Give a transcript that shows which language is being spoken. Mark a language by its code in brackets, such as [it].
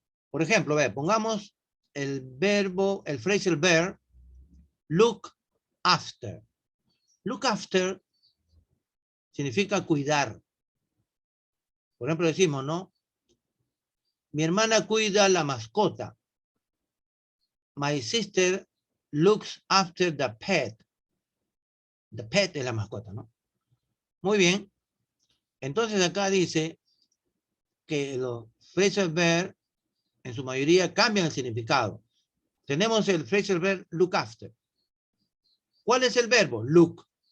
[es] Por ejemplo, pongamos el verbo, el phrasal verb, look after. Look after significa cuidar. Por ejemplo, decimos, ¿no? Mi hermana cuida la mascota. [en] My sister looks after the pet. [es] The pet es la mascota, ¿no? Muy bien. Entonces acá dice que los phrasal verb en su mayoría cambian el significado. Tenemos el phrasal verb look after. ¿Cuál es el verbo? Look.